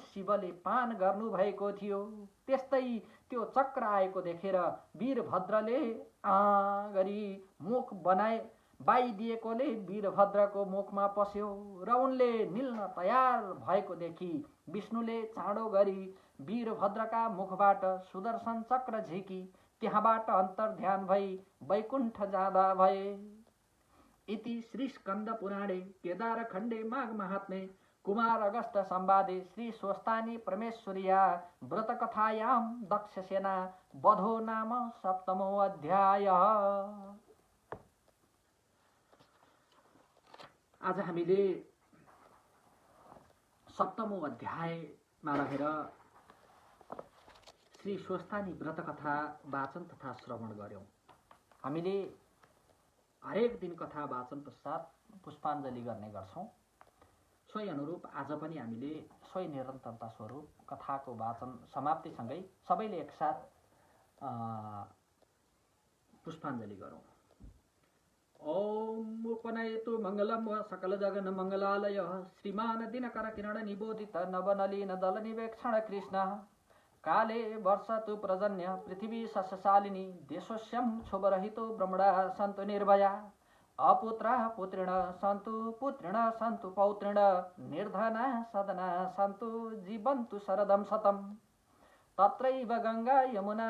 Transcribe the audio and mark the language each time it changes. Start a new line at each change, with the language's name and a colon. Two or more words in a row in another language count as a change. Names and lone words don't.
Nepali: शिवले पान गर्नु भएको थियो, त्यस्तै त्यो चक्र आएको देखेर वीरभद्रले गरी मुख बाइदिएकोले वीरभद्रको मुखमा पस्यो र उनले निल्न तयार भएको देखि विष्णुले चाँडो गरी वीरभद्रका मुखबाट सुदर्शन चक्र झिकी त्यहाँबाट अन्तर्ध्यान भई वैकुण्ठ जाँदा भए।
Sanskrit: इति श्री स्कंद पुराणे केदारखण्डे माघ महात्म्ये कुमार अगस्त संवादे श्री स्वस्तानी परमेश्वर्या व्रतकथायां दक्षसेना वधो नाम 7मो अध्याय।
Nepali: आज हामीले 7मो अध्यायमा रहेर श्री स्वस्तानी व्रतकथा वाचन तथा श्रवण गर्यौं। हामीले हरेक दिन कथा वाचन पश्चात पुष्पाञ्जली गर्ने गर्छौं। सोही अनुरूप आज पनि हामीले सोही निरन्तरता स्वरूप कथाको वाचन समाप्तिसँगै सबैले एकसाथ पुष्पाञ्जली गरौं।
Sanskrit: ओम उपनयतु मंगलम व सकल जगन मंगलालय श्रीमान दिनकर किरण निबोधित नवनलीन दल निवेक्षण कृष्ण काले वर्षतु प्रजन्य पृथिवी सस्यशालिनी देशोस्यं क्षोभरहितो ब्रह्मणा सन्तु निर्भया अपुत्रा पुत्रिण सन्तु पुत्रिण सन्तु पौत्रिण निर्धना सदना सन्तु जीवन्तु शरदं शतम् तत्रैव गंगा यमुना